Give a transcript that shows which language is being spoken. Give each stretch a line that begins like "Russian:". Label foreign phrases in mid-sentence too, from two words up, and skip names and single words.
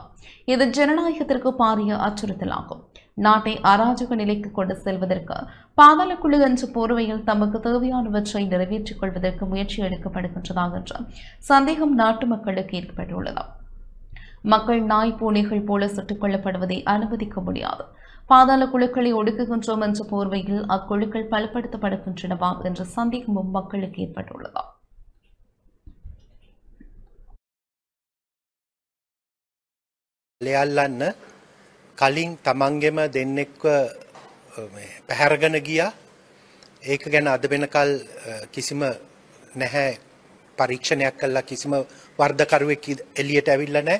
Tamil: இது ஜனநாயகத்திற்கு பாரிய அச்சுறுத்தலாகும். நாட்டை அராஜக நிலைக்கு கொண்டு செல்வதற்கு பாதாள குழு என்ற போர்வையில் தமக்கு தேவையானவற்றை நிறைவேற்றிக் கொள்வதற்கு முயற்சி எடுக்கப்படுகின்றதா என்ற சந்தேகம் நாட்டு மக்களுக்கு ஏற்பட்டுள்ளது. மக்கள் நாய் பூனைகள் போல சுட்டுக் கொல்லப்படுவதை அனுமதிக்க முடியாது. பாதாள குழுக்களை ஒடுக்குகின்றோம் என்ற போர்வையில் அக்குழுக்கள் பலப்படுத்தப்படுகின்றனவா என்ற சந்தேகமும் மக்களுக்கு ஏற்பட்டுள்ளது.
Sinhala: ලෙයල්ලන්න කලින් තමන්ගෙම දෙන්නෙක්ව පැහැරගෙන ගියා. ඒක ගැන අද වෙනකල් කිසිම නැහැ පරීක්ෂණයක් කළා කිසිම වර්ධකරුවෙක් එළියට ඇවිල්ලා නැහැ.